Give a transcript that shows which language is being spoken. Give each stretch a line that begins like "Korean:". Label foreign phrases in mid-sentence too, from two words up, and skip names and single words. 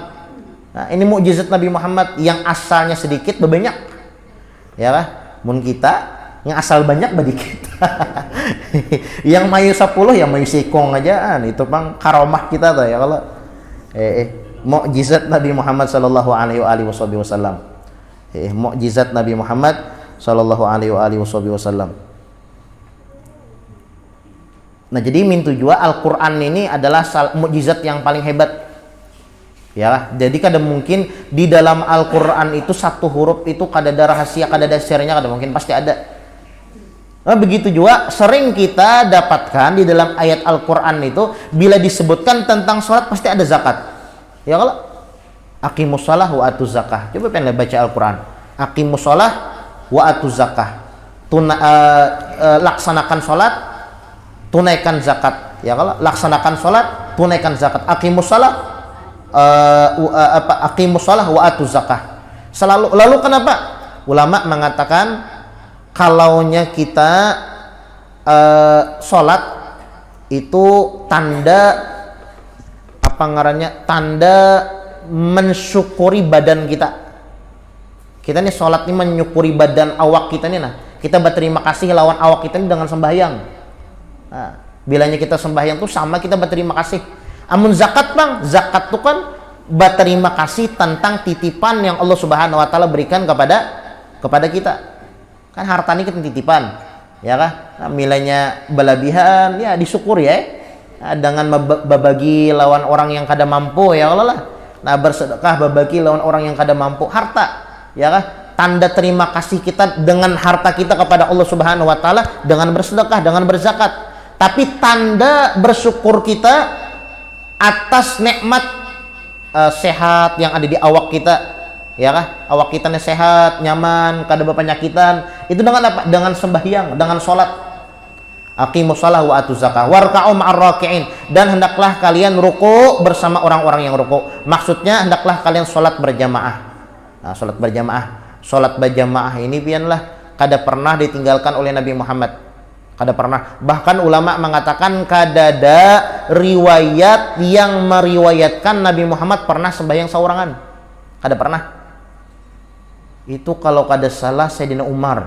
Indonesian: Nah, ini mukjizat Nabi Muhammad yang asalnya sedikit berbanyak. Ya kah?
Banjar: Mun kita yang asal banyak badikit. Yang mayu 10 ya mayu sikung aja.
Indonesian: Itu bang karomah kita tuh ya kalau mukjizat Nabi Muhammad
Arabic: صلى الله عليه وسلم.
Indonesian: Mukjizat Nabi Muhammad
Arabic: صلى الله عليه وسلم.
Indonesian: Nah jadi min tujuan Al-Quran ini adalah mukjizat yang paling hebat. Ya, jadi kada mungkin di dalam Al-Qur'an itu satu huruf itu kada ada rahasia, kada ada sirnya, kada mungkin, pasti ada. Nah, begitu juga sering kita dapatkan di dalam ayat Al-Qur'an itu bila disebutkan tentang sholat pasti ada zakat. Ya kalau
Arabic: أقيموا الصلاة وآتوا الزكاة.
Indonesian: Coba pengen baca Al-Qur'an.
Arabic: أقيموا الصلاة وآتوا الزكاة.
Indonesian: Laksanakan sholat, tunaikan zakat. Ya kalau laksanakan sholat, tunaikan zakat.
Arabic: أقيموا الصلاة أقيموا الصلاة وآتوا الزكاة.
Indonesian: Lalu kenapa ulama mengatakan kalaunya kita sholat itu tanda apa ngarannya, tanda mensyukuri badan kita. Kita nih sholat nih menyukuri badan awak kita nih, nah kita berterima kasih lawan awak kita nih dengan sembahyang. Nah, bilanya kita sembahyang tuh sama kita berterima kasih. Amun zakat bang, zakat tuh kan berterima kasih tentang titipan yang Allah
Arabic: سبحانه وتعالى
Indonesian: berikan kepada kita. Kan harta ini kita titipan, ya kan? Nah, nilainya balabihan, ya disyukuri ya. Nah, dengan berbagi lawan orang yang kada mampu, ya Allah lah. Nah, bersedekah berbagi lawan orang yang kada mampu, harta, ya kan? Tanda terima kasih kita dengan harta kita kepada Allah
Arabic: سبحانه وتعالى
Indonesian: dengan bersedekah, dengan berzakat. Tapi tanda bersyukur kita atas nikmat sehat yang ada di awak kita, ya kah? Awak kita nih sehat, nyaman, kada berpenyakitan. Itu dengan apa? Dengan sembahyang, dengan sholat.
Arabic: أقيموا الصلاة وآتوا الزكاة واركعوا مع الراكعين,
Indonesian: dan hendaklah kalian ruku bersama orang-orang yang ruku. Maksudnya hendaklah kalian sholat berjamaah. Nah, sholat berjamaah. Sholat berjamaah ini pianlah kada pernah ditinggalkan oleh Nabi Muhammad. Kada pernah. Bahkan ulama mengatakan kada ada riwayat yang meriwayatkan Nabi Muhammad pernah sembahyang seorangan. Kada pernah. Itu kalau kada salah Sayyidina Umar.